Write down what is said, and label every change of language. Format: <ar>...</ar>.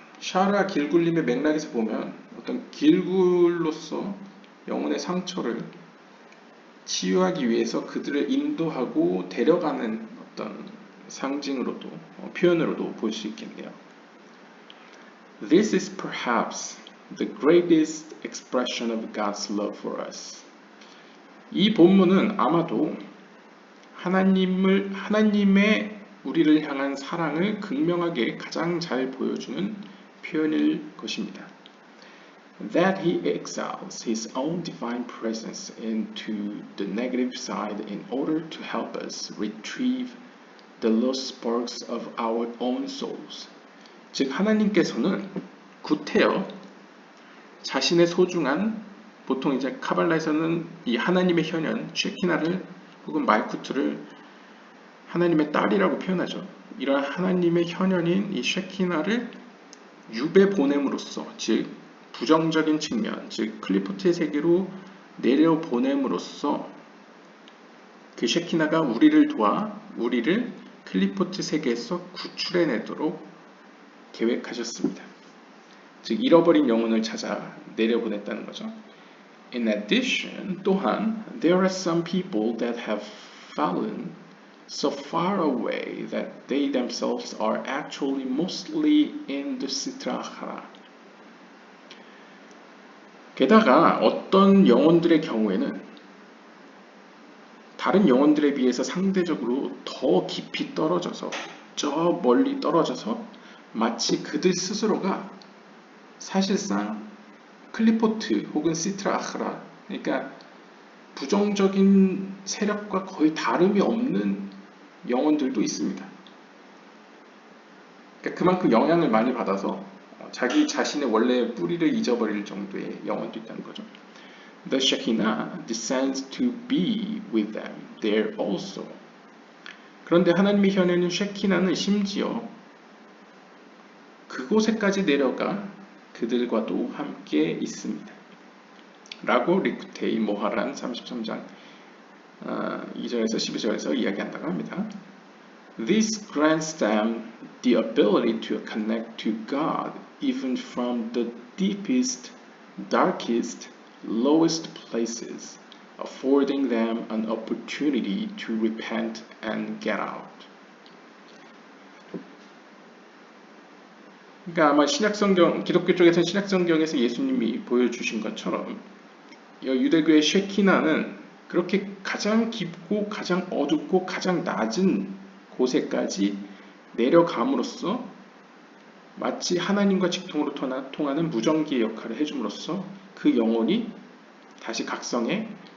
<ko>샤라 길굴림의 맥락에서 보면 어떤 길굴로서 영혼의 상처를 치유하기 위해서 그들을 인도하고 데려가는 어떤 상징으로도 표현으로도 볼 수 있겠네요.</ko> <en>This is perhaps the greatest expression of God's love for us.</en> <ko>이 본문은 아마도 하나님의 우리를 향한 사랑을 극명하게 가장 잘 보여주는 표현일 것입니다.</ko> <en>That he exiles his own divine presence into the negative side in order to help us retrieve the lost sparks of our own souls.</en> <ko>즉 하나님께서는 구태여 자신의 소중한 보통 이제 카발라에서는 이 하나님의 현현 쉐키나를 혹은 말쿠트를 하나님의 딸이라고 표현하죠. 이러한 하나님의 현현인 이 쉐키나를 유배 보냄으로써 즉 부정적인 측면 즉 클리포트의 세계로 내려 보냄으로써 그 쉐키나가 우리를 도와 우리를 클리포트 세계에서 구출해내도록 계획하셨습니다. 즉 잃어버린 영혼을 찾아 내려보냈다는 거죠.</ko> <en>In addition,</en> <ko>또한</ko> <en>there are some people that have fallen so far away that they themselves are actually mostly in the Sitra Achara.</en> <ko>게다가 어떤 영혼들의 경우에는 다른 영혼들에 비해서 상대적으로 더 깊이 떨어져서 저 멀리 떨어져서 마치 그들 스스로가 사실상 클리포트 혹은 시트라 아흐라 그러니까 부정적인 세력과 거의 다름이 없는 영혼들도 있습니다. 그러니까 그만큼 영향을 많이 받아서 자기 자신의 원래 뿌리를 잊어버릴 정도의 영혼도 있다는 거죠.</ko> <en>The Shekinah descends to be with them there also.</en> <ko>그런데 하나님의 현현인 쉐키나는 심지어 그곳에까지 내려가 그들과도 함께 있습니다. 라고 리쿠테이 모하란 33장 2절에서 12절에서 이야기한다고 합니다.</ko> <en>This grants them the ability to connect to God even from the deepest, darkest, lowest places, affording them an opportunity to repent and get out.</en> <ko>그러니까 아마 신약성경, 기독교 쪽에서는 신약성경에서 예수님이 보여주신 것처럼 유대교의 쉐키나는 그렇게 가장 깊고 가장 어둡고 가장 낮은 곳에까지 내려감으로써 마치 하나님과 직통으로 통하는 무전기의 역할을 해줌으로써 그 영혼이 다시 각성해</ko>